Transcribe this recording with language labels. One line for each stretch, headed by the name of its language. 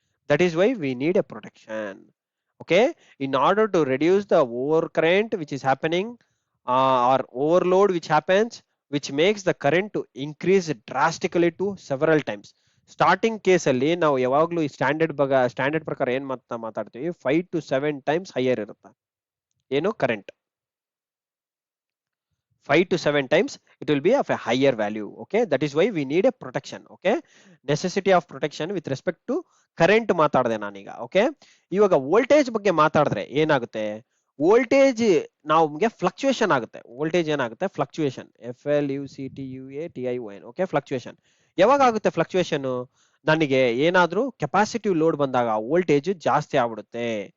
English: That is why we need a protection. Okay, in order to reduce the over current which is happening or overload which happens, which makes the current to increase drastically to several times.
Kannada: Starting case ಅಲ್ಲಿ ನಾವು ಯಾವಾಗ್ಲೂ ಈ standard ಪ್ರಕಾರ ಏನ್ ಮಾತಾಡ್ತೀವಿ, 5 to 7 times higher ಇರುತ್ತೆ ಏನು current.
English: 5 to 7 times it will be of a higher value. Okay, that is why we need a protection. Okay, necessity of protection with respect to current
Kannada: ಮಾತಾಡಿದೆ ನಾನೀಗ. ಓಕೆ, ಇವಾಗ voltage ಬಗ್ಗೆ ಮಾತಾಡಿದ್ರೆ ಏನಾಗುತ್ತೆ, voltage ನಮಗೆ fluctuation ಆಗುತ್ತೆ. ವೋಲ್ಟೇಜ್ ಏನಾಗುತ್ತೆ, fluctuation, FLUCTUATION. Okay, fluctuation ಯಾವಾಗ ಆಗುತ್ತೆ, ಫ್ಲಕ್ಚುಯೇಷನ್ ನನಗೆ ಏನಾದ್ರೂ ಕೆಪಾಸಿಟಿವ್ ಲೋಡ್ ಬಂದಾಗ ವೋಲ್ಟೇಜ್ ಜಾಸ್ತಿ ಆಗ್ಬಿಡುತ್ತೆ.